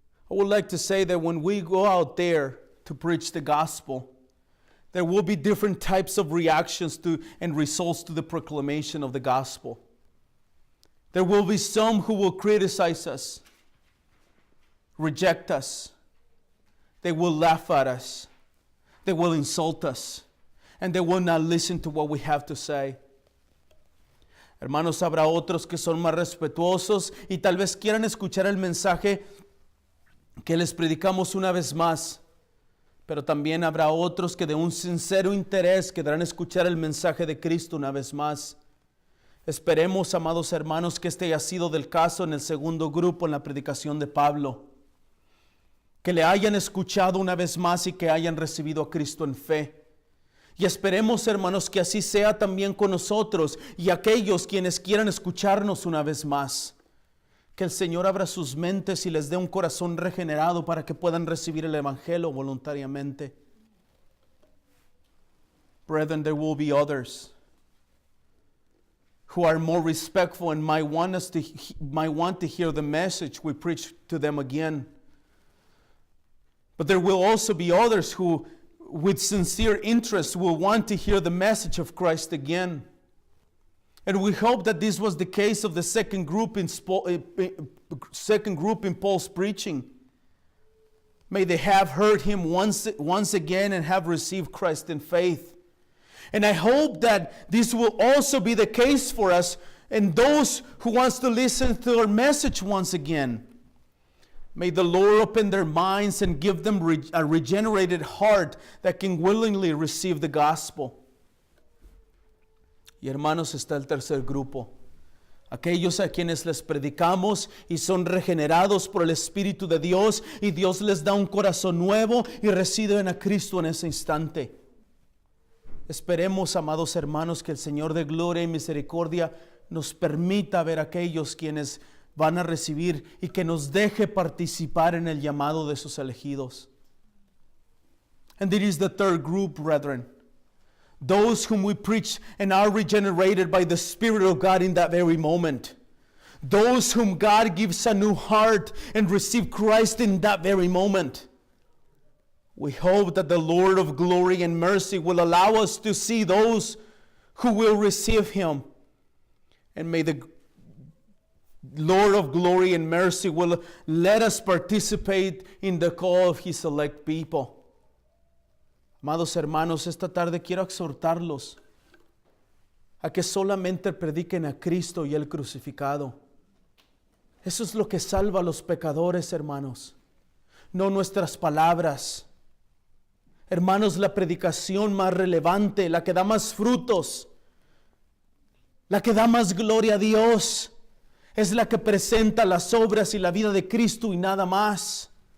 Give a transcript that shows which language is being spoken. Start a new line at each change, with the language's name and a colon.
English: I would like to say that when we go out there to preach the gospel, there will be different types of reactions to and results to the proclamation of the gospel. There will be some who will criticize us, reject us. They will laugh at us. They will insult us. And they will not listen to what we have to say.
Spanish: Hermanos, habrá otros que son más respetuosos y tal vez quieran escuchar el mensaje que les predicamos una vez más. Pero también habrá otros que de un sincero interés querrán escuchar el mensaje de Cristo una vez más. Esperemos, amados hermanos, que este haya sido del caso en el segundo grupo en la predicación de Pablo. Que le hayan escuchado una vez más y que hayan recibido a Cristo en fe. Y esperemos, hermanos, que así sea también con nosotros y aquellos quienes quieran escucharnos una vez más. Que el Señor abra sus mentes y les dé un corazón regenerado para que puedan recibir el Evangelio voluntariamente.
English: Brethren, there will be others who are more respectful and might want to hear the message we preach to them again. But there will also be others who, with sincere interest, will want to hear the message of Christ again. And we hope that this was the case of the second group in Paul's preaching. May they have heard him once again and have received Christ in faith. And I hope that this will also be the case for us and those who wants to listen to our message once again. May the Lord open their minds and give them a regenerated heart that can willingly receive the gospel.
Spanish: Y hermanos, está el tercer grupo. Aquellos a quienes les predicamos y son regenerados por el Espíritu de Dios y Dios les da un corazón nuevo y reciben a Cristo en ese instante. Esperemos, amados hermanos, que el Señor de gloria y misericordia nos permita ver a aquellos quienes van a recibir y que nos deje participar en el llamado de sus elegidos.
English: And it is the third group, brethren. Those whom we preach and are regenerated by the Spirit of God in that very moment. Those whom God gives a new heart and receive Christ in that very moment. We hope that the Lord of glory and mercy will allow us to see those who will receive Him. And may the Lord of glory and mercy will let us participate in the call of His elect people.
Spanish: Amados hermanos, esta tarde quiero exhortarlos a que solamente prediquen a Cristo y el crucificado. Eso es lo que salva a los pecadores, hermanos, no nuestras palabras. Hermanos, la predicación más relevante, la que da más frutos, la que da más gloria a Dios, es la que presenta las obras y la vida de Cristo y nada más.